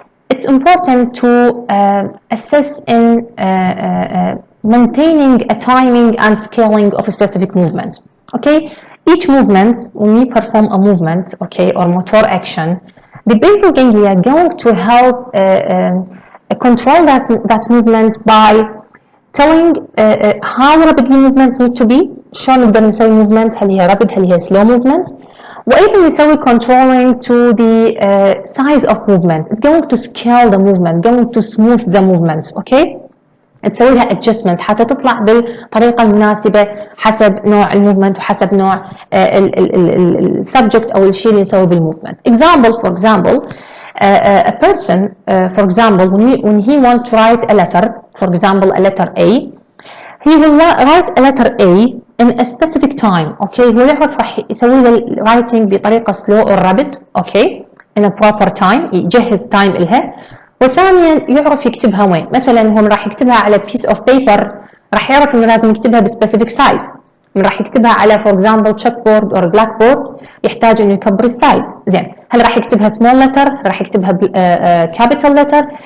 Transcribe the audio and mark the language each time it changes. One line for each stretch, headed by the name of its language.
English: It's important to assess in maintaining a timing and scaling of a specific movement. Okay, each movement, when we perform a movement, okay, or motor action, the basal ganglia are going to help control that movement by telling how rapidly movement need to be.
Arabic: شلون نقدر نسوي movement، هل هي rapid هل هي slow movement. وأيضا يسوي
English: controlling to the size of movement. It's going to scale the movement, going to smooth the movement. Okay.
Arabic: تسوي لها adjustment حتى تطلع بالطريقة المناسبة حسب نوع الموفمنت وحسب نوع السبجكت أو الشيء اللي نسويه بالmovement.
English: Example, for example, a person, for example, when he want to write a letter, for example, a letter A, he will write a letter A in a specific time.
Arabic: Okay, هو يعرف راح يسوي له writing بطريقة
English: slow or rapid. Okay, in a proper time،
Arabic: يجهز
English: time إلها.
Arabic: وثانيا يعرف يكتبها وين. مثلا هو راح يكتبها على
English: piece of paper،
Arabic: راح يعرف انه لازم يكتبها بسبيسيفيك سايز. راح يكتبها على
English: for example checkboard or blackboard
Arabic: يحتاج انه يكبر السايز. زين، هل راح يكتبها
English: small letter،
Arabic: راح يكتبها
English: capital letter.